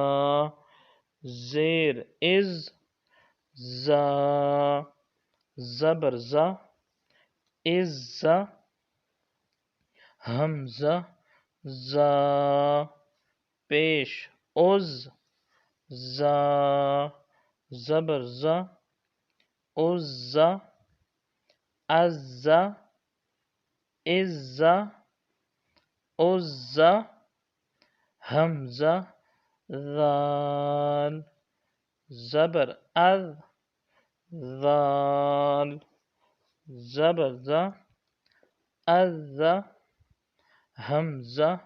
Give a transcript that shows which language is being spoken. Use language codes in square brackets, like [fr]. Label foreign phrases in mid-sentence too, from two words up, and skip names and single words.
[ur] زیر از، زا، زبر زا، ازا، حمزہ زا، پیش از، زا، زبر زا، عزا، عزا، عزا، عزا، حمزہ ذال، زبر اذ، ذال، زبر ذا، اذا، حمزہ